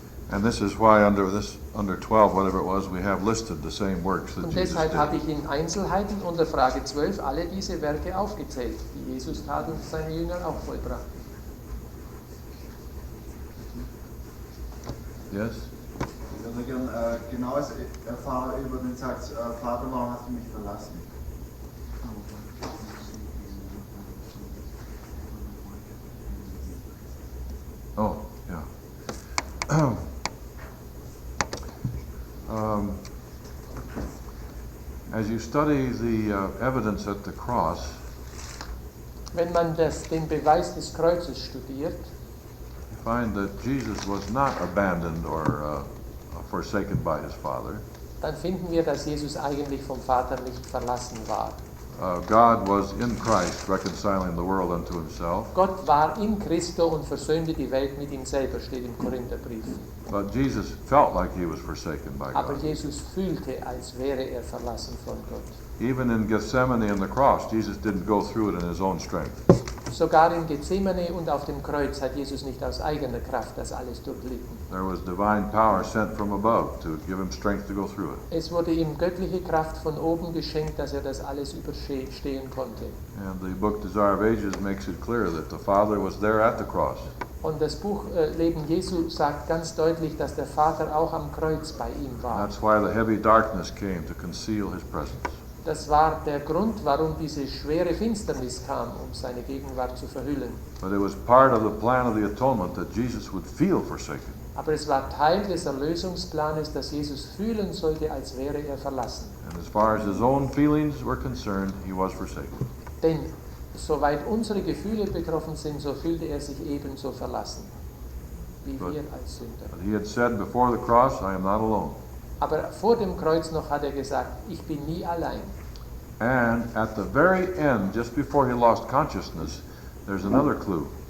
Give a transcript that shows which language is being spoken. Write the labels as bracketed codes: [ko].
[en] And this is why under 12, whatever it was, we have listed the same works that [de] Und [en] Jesus [de] deshalb [en] did. [de] habe ich in Einzelheiten unter Frage 12 alle diese Werke aufgezählt, die Jesus tat und seine Jünger auch vollbrachten. [en] Yes? [de] Ich würde gerne genaues erfahren über den Satz, Vater, warum hast du mich verlassen? [en] Oh, yeah. As you study the evidence at the cross, [de] Wenn man den Beweis des Kreuzes studiert, [en] you find that Jesus was not abandoned or forsaken by his Father. [de] dann finden wir, dass Jesus eigentlich vom Vater nicht verlassen war. [en] God was in Christ reconciling the world unto himself. [de] Gott war in Christo und versöhnte die Welt mit ihm selber, steht im Korintherbrief. [en] But Jesus felt like he was forsaken by [de] Aber [en] God. [de] Jesus fühlte, als wäre er verlassen von Gott. [en] Even in Gethsemane and the cross, Jesus didn't go through it in his own strength. [de] Sogar in Gethsemane und auf dem Kreuz hat Jesus nicht aus eigener Kraft das alles durchlitten. [en] There was divine power sent from above to give him strength to go through it. [de] Es wurde ihm göttliche Kraft von oben geschenkt, dass er das alles überstehen konnte. [en] And the book Desire of Ages makes it clear that the Father was there at the cross. [de] Und das Buch Leben Jesu sagt ganz deutlich, dass der Vater auch am Kreuz bei ihm war. [en] That's why the heavy darkness came to conceal his presence. [de] Das war der Grund, warum diese schwere Finsternis kam, um seine Gegenwart zu verhüllen. [en] But it was part of the plan of the atonement that Jesus would feel forsaken. [de] Aber es war Teil des Erlösungsplanes, dass Jesus fühlen sollte, als wäre er verlassen. [en] And as far as his own feelings were concerned, he was forsaken. [de] Denn soweit unsere Gefühle betroffen sind, so fühlte er sich ebenso verlassen, wie wir als Sünder. [en] But he had said before the cross, I am not alone. [de] Aber vor dem Kreuz noch hat er gesagt, ich bin nie allein. [en] And at the very end, just before he lost consciousness, there's another clue.